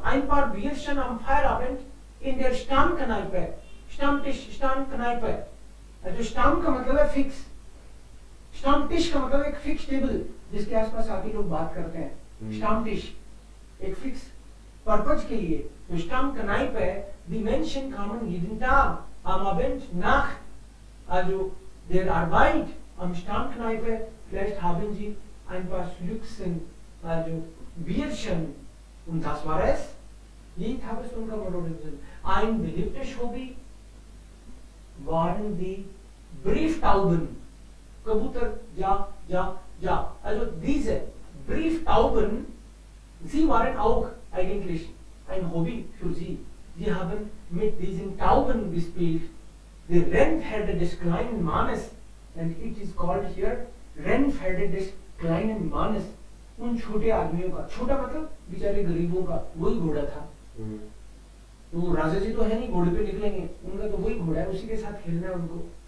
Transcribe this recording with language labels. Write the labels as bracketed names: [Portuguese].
[German] Ein paar Bierchen am Feierabend in der Stammkneipe, Stammtisch, Stammkneipe, also Stamm [Hindi] का मतलब है fix, Stammtisch का मतलब एक फिक्स टेबल जिसके आसपास आके लोग बात करते हैं, Stammtisch एक फिक्स पर्पज के लिए। तो [German] Stammkneipe, die Menschen kamen jeden Tag am Abend nach also der Arbeit am Stammkneipe, vielleicht haben sie ein paar Schlückchen, also Bierchen, und das war es. [Hindi] ये था बस उनका मनोरंजन। [German] Ein beliebtes Hobby waren die Brieftauben, [Hindi] कबूतर जा जा जा। [German] Also diese Brieftauben, sie waren auch eigentlich ein Hobby für sie. Sie haben mit diesen Tauben gespielt. Die Rennpferde des kleinen Mannes, [English] and it is called here [German] Rennpferde des kleinen Mannes, [Hindi] उन छोटे आदमियों का, छोटा मतलब बेचारे गरीबों का वही घोड़ा था। तो राजा जी तो है नहीं, घोड़े पे निकलेंगे, उनका तो वही घोड़ा है, उसी के साथ खेलना है उनको।